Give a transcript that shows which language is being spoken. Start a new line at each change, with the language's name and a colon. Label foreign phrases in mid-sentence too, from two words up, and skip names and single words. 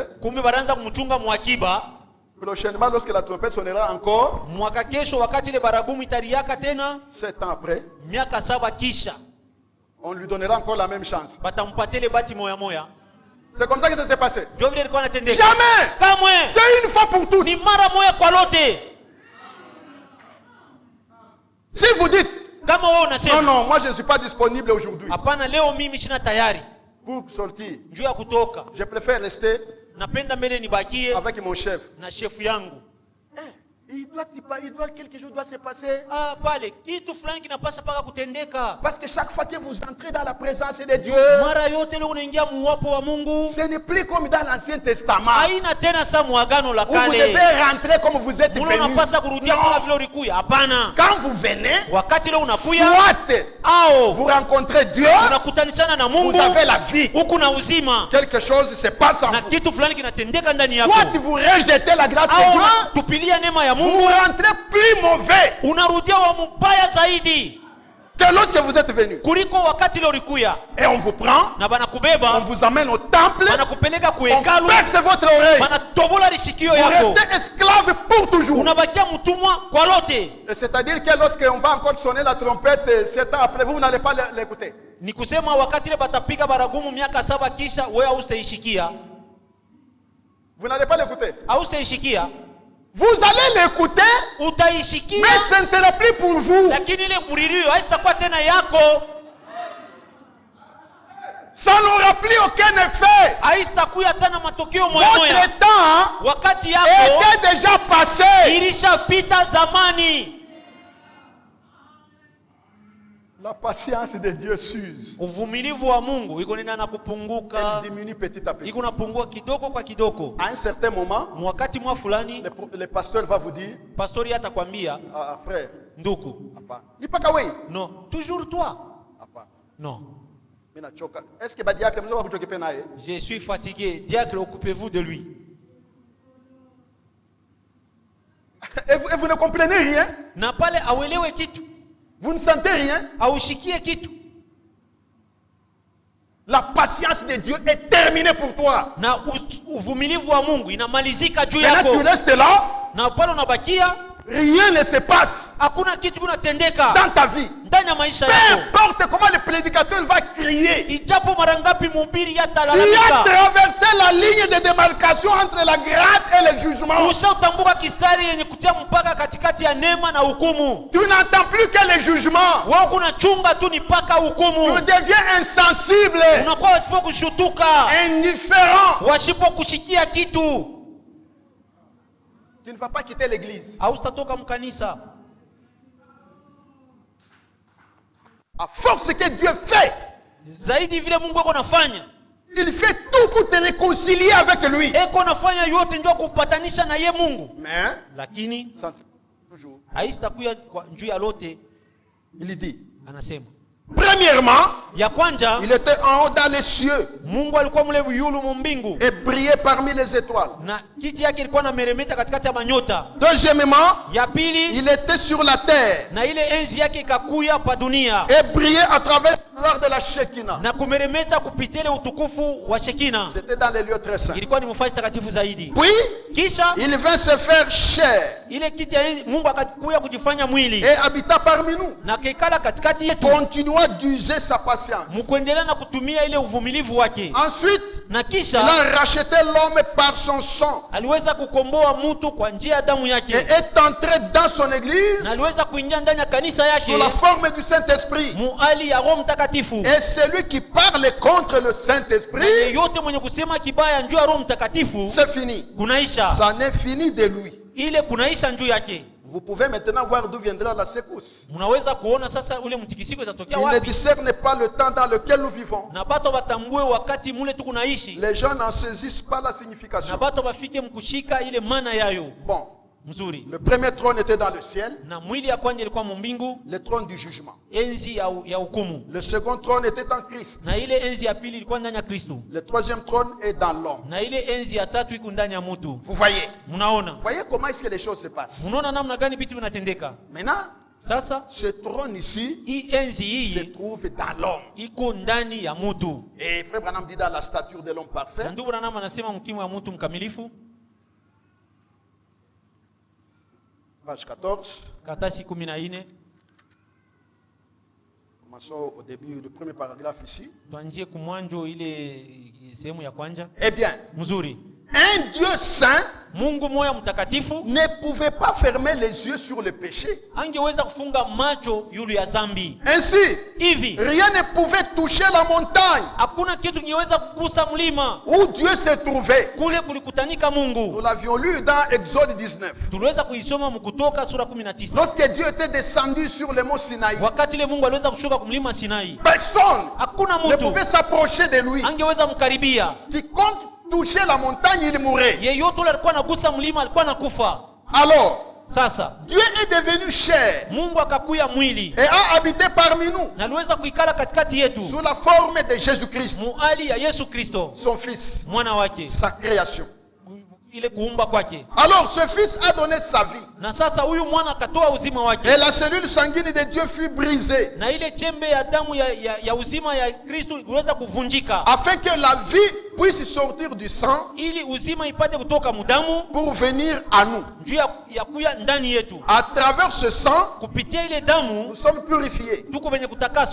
Swahili: Kumbe baranza kumchunga mwakiba.
French: Prochainement, lorsque la trompette sonnera encore,
Swahili: mwaka kesho wakati ile baragumu itariaka tena,
French: 7 ans après,
Swahili: miaka 7 kisha,
French: on lui donnera encore la même chance.
Swahili: Batampatia ile bati moya moya.
French: C'est comme ça que ça s'est passé. Jamais. Kamwe. C'est une fois pour toutes.
Swahili: Ni mara moya kwa lote.
French: Si vous dites,
Swahili: kama wewe unasema,
French: non, moi je ne suis pas disponible aujourd'hui.
Swahili: Hapana, leo mimi sina tayari
French: pour sortir,
Swahili: njoo ya kutoka,
French: je préfère rester
Swahili: napenda mbele nibakie
French: avec mon chef.
Swahili: Na chef yangu.
French: Quelque chose doit se passer.
Swahili: Pale kitu fulani kinapaswa paka kutendeka.
French: Parce que chaque fois que vous entrez dans la présence de Dieu,
Swahili: mara yote leo unaingia muwapo wa Mungu,
French: ce n'est plus comme dans l'Ancien Testament.
Swahili: Haina tena sa muagano la kale.
French: Vous devez rentrer comme vous êtes venu.
Swahili: Unapaswa kurudia kama vile ulikuja. Hapana.
French: Quand vous venez,
Swahili: wakati leo unakuya,
French: soit vous rencontrez Dieu,
Swahili: unakutanishana na Mungu,
French: vous avez la vie.
Swahili: Huku na uzima.
French: Quelque chose se passe en
Swahili: na
French: vous.
Swahili: kitu fulani kinatendeka ndani yako.
French: Soit vous rejetez la grâce de Dieu,
Swahili: tupilia neema ya Mungu,
French: vous rentrez plus mauvais.
Swahili: Unarudia wa mbaya zaidi
French: que lorsque vous êtes venu.
Swahili: Kuliko wakati leo ulikuya.
French: Et on vous prend,
Swahili: na banakubeba,
French: on vous amène au temple,
Swahili: banakupeleka ku
French: on
Swahili: hekalu,
French: perce votre oreille,
Swahili: banatobola lishikio
French: vous
Swahili: yako,
French: restez esclave pour toujours.
Swahili: Unabakia mtumwa kwa lote.
French: C'est-à-dire que lorsqu'on va encore sonner la trompette 7 ans après, vous n'allez pas l'écouter.
Swahili: Ni kusema wakati ile batapiga baragumu miaka 7 kisha wewe haustaishikia.
French: Vous n'allez pas l'écouter.
Swahili: Haustaishikia.
French: Vous allez l'écouter,
Swahili: utaishikia,
French: mais ce ne sera plus pour vous.
Swahili: lakini ile muririo haitakuwa tena yako,
French: Ça n'aura plus aucun effet.
Swahili: haitakuwa tena matokeo moya moya.
French: Votre temps
Swahili: Wakati yako
French: était déjà passé.
Swahili: ilishapita zamani.
French: La patience de Dieu s'use.
Swahili: Uvumilivu wa Mungu iko nenda na kupunguka,
French: Elle diminue petit à petit.
Swahili: iko napungua kidogo kwa kidogo.
French: À un certain moment,
Swahili: Wakati mwa fulani
French: le pasteur va vous dire,
Swahili: pastori atakwambia,
French: frère,
Swahili: ndugu, ni pas kawaii.
French: non, toujours toi. Non, Est-ce que badiakre mzo wakuchokipe naye? je suis fatigué. Diacre, occupez-vous de lui. Et vous ne comprenez rien?
Swahili: Na pale awelewe kitu,
French: Vous ne sentez rien?
Swahili: aushikie kitu.
French: La patience de Dieu est terminée pour toi.
Swahili: Na uvumilivu wa Mungu inamalizika juu
French: Maintenant
Swahili: yako.
French: tu restes là,
Swahili: Na pale unabakia,
French: rien ne se passe
Swahili: hakuna kitu kunatendeka
French: dans ta vie.
Swahili: ndani ya maisha
French: Peu
Swahili: yako.
French: importe comment le prédicateur va crier,
Swahili: Ijapo mara ngapi mhubiri
French: il a
Swahili: yatalalamika,
French: traversé la ligne de démarcation entre la grâce et le jugement.
Swahili: ushatambuka kistari yenye kutia mpaka katikati ya neema na hukumu.
French: Tu n'entends plus que le jugement.
Swahili: Wewe kuna chunga tu ni paka
French: Tu
Swahili: hukumu.
French: deviens insensible,
Swahili: Unakuwa wasipo kushutuka,
French: indifférent.
Swahili: wasipo kushikia kitu.
French: Tu ne vas pas quitter l'église.
Swahili: Hautatoka mkanisa.
French: À force que Dieu fait,
Swahili: Zaidi vile Mungu eko nafanya,
French: il fait tout pour te réconcilier avec lui.
Swahili: eko nafanya yote ndio kupatanisha na ye Mungu.
French: Mais,
Swahili: Lakini
French: ça, toujours,
Swahili: haitakuya juu ya lote.
French: il dit,
Swahili: Anasema
French: premièrement,
Swahili: ya kwanja,
French: il était en haut dans les cieux
Swahili: Mungu alikuwa mule yulu mbingu
French: et brillait parmi les étoiles.
Swahili: na kiti yake ilikuwa na meremeta katikati ya manyota.
French: Deuxièmement,
Swahili: Ya pili,
French: il était sur la terre
Swahili: na ile enzi yake ikakuya pa dunia
French: et brillait à travers la gloire de la Shekinah.
Swahili: na kumeremeta kupitia ile utukufu wa Shekina.
French: C'était dans les lieux très saints.
Swahili: Ilikuwa ni mfasi takatifu zaidi.
French: Puis,
Swahili: Kisha
French: il vint se faire chair
Swahili: ile kiti ya enzi, Mungu akakuya kujifanya mwili
French: et habita parmi nous,
Swahili: na kekala katikati yetu,
French: continua d'user sa patience.
Swahili: mkuendelea na kutumia ile uvumilivu wake.
French: Ensuite,
Swahili: Na
French: il
Swahili: kisha
French: a racheté l'homme par son sang
Swahili: aliweza kukomboa mtu kwa njia ya damu
French: et
Swahili: yake,
French: est entré dans son église
Swahili: na aliweza kuingia ndani ya kanisa yake
French: sous la forme du Saint-Esprit.
Swahili: muali ya Roho Mtakatifu.
French: Et celui qui parle contre le
Swahili: Na
French: Saint-Esprit,
Swahili: yeyote mwenye kusema kibaya njuu ya Roho Mtakatifu
French: c'est fini.
Swahili: kunaisha,
French: Ça n'est fini de lui.
Swahili: ile kunaisha njuu yake.
French: Vous pouvez maintenant voir d'où viendra la secousse.
Swahili: Mnaweza kuona sasa ule mtikisiko itatokea
French: Il ne
Swahili: wapi,
French: discerne pas le temps dans lequel nous vivons.
Swahili: na bato batambue wakati mule tu kunaishi,
French: Les gens n'en saisissent pas la
Swahili: na
French: signification.
Swahili: bato bafike mkushika ile maana yayo
French: Bon,
Swahili: mzuri.
French: le premier trône était dans le ciel,
Swahili: Na mwili ya kwanja ilikuwa mumbingu,
French: le trône du jugement.
Swahili: enzi ya hukumu,
French: Le second trône était en Christ.
Swahili: na ile enzi ya pili ilikuwa ndani ya Kristo,
French: Le troisième trône est dans l'homme.
Swahili: na ile enzi ya tatu iko ndani ya mtu.
French: Vous voyez?
Swahili: Mnaona,
French: Vous voyez comment est-ce que les choses se passent?
Swahili: mnaona namna gani vitu vinatendeka
French: Maintenant,
Swahili: sasa.
French: ce trône ici
Swahili: Hii enzi
French: se
Swahili: hii
French: trouve dans l'homme.
Swahili: iko ndani ya mtu,
French: Et Frère Branham dit dans la stature de l'homme
Swahili: na
French: parfait,
Swahili: ndugu Branham anasema mkimo ya mtu mkamilifu,
French: page 14,
Swahili: karatasi 14.
French: commençons au début du premier paragraphe ici.
Swahili: Tuanjie kumwanjo ile sehemu ya kwanja
French: Eh bien,
Swahili: mzuri.
French: un Dieu saint
Swahili: Mungu moya mtakatifu
French: ne pouvait pas fermer les yeux sur le péché.
Swahili: angeweza kufunga macho yulu ya zambi.
French: Ainsi,
Swahili: Hivi
French: rien ne pouvait toucher la montagne
Swahili: hakuna kitu kingeweza kugusa mlima
French: où Dieu se trouvait.
Swahili: kule kulikutanika
French: Nous
Swahili: Mungu.
French: l'avions lu dans Exode 19.
Swahili: Tuliweza kuisoma Mkutoka sura 19,
French: Lorsque Dieu était descendu sur le mont Sinaï,
Swahili: wakati ile Mungu aliweza kushuka kumlima Sinai,
French: personne
Swahili: hakuna
French: ne
Swahili: mtu
French: pouvait s'approcher de lui.
Swahili: angeweza mkaribia.
French: Quiconque touchait la montagne, il mourait.
Swahili: Yeyote ule alikuwa anagusa mlima alikuwa anakufa.
French: Alors,
Swahili: Sasa
French: Dieu est devenu chair
Swahili: Mungu akakuya mwili
French: et a habité parmi nous
Swahili: na aliweza kuikala katikati yetu
French: sous la forme de Jésus-Christ,
Swahili: muali ya Yesu Kristo,
French: son Fils,
Swahili: mwana wake,
French: sa création.
Swahili: ile kuumba kwake.
French: Alors, ce Fils a donné sa vie
Swahili: Na sasa huyu mwana akatoa uzima wake,
French: et la cellule sanguine de Dieu fut brisée
Swahili: na ile chembe ya damu ya uzima ya Kristo iliweza kuvunjika,
French: afin que la vie puisse sortir du sang
Swahili: ili uzima ipate kutoka mudamu
French: pour venir à nous.
Swahili: juu ya kuya ndani yetu.
French: À travers ce sang,
Swahili: Kupitia ile damu
French: nous sommes purifiés.
Swahili: tuko wenye kutakaswa.